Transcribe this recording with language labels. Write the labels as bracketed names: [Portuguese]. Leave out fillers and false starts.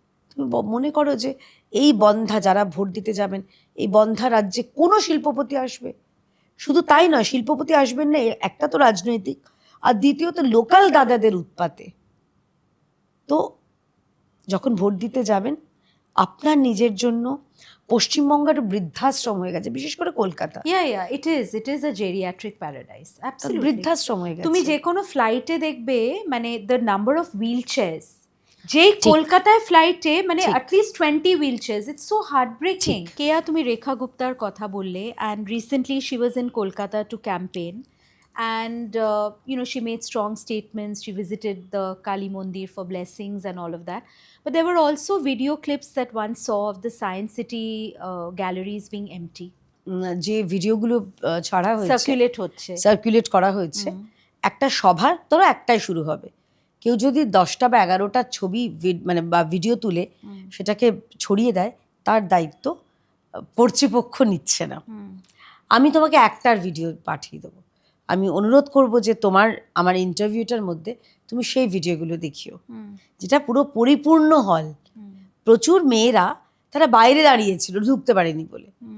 [Bangla] তুমি মনে করো যে এই বন্ধ্যা যারা ভোট দিতে যাবেন, এই বন্ধ্যা রাজ্যে কোনো শিল্পপতি আসবে? শুধু তাই নয়, শিল্পপতি আসবেন না, একটা তো রাজনৈতিক, আর দ্বিতীয়ত লোকাল দাদাদের উৎপাতে। তো যখন ভোট দিতে যাবেন, আপনার নিজের জন্য পশ্চিমবঙ্গের বৃদ্ধাশ্রম হয়ে গেছে, বিশেষ করে Kolkata [English] yeah, it is a geriatric paradise, absolutely. [Bangla] বৃদ্ধাশ্রম হয়ে গেছে। তুমি যে কোনো ফ্লাইটে দেখবে মানে [English] the number of wheelchairs, [Bangla] যেই কলকাতায় ফ্লাইটে মানে [English] At least 20 wheelchairs, it's so heartbreaking. Keya, [Bangla] তুমি রেখা গুপ্তার কথা বললে, [English] And recently she was in Kolkata to campaign, and she made strong statements. She visited the Kali Mandir for blessings and all of that, but there were also video clips that one saw of the Science City galleries being empty. [Bangla] যে ভিডিওগুলো ছাড়া হয়েছে, circulate করা হয়েছে, একটা সভার ধরো একটাই শুরু হবে, কেউ যদি 10টা বা 11টা ছবি মানে বা ভিডিও তুলে সেটাকে ছড়িয়ে দেয়, তার দায়িত্ব কর্তৃপক্ষ নিচ্ছে না। আমি তোমাকে একটার ভিডিও পাঠিয়ে দেবো, আমি অনুরোধ করব যে আমার ইন্টারভিউটার মধ্যে তুমি সেই ভিডিওগুলো দেখিও, যেটা পুরো পরিপূর্ণ হল, প্রচুর মেয়েরা তারা বাইরে দাঁড়িয়েছিল ঢুকতে পারেনি বলে।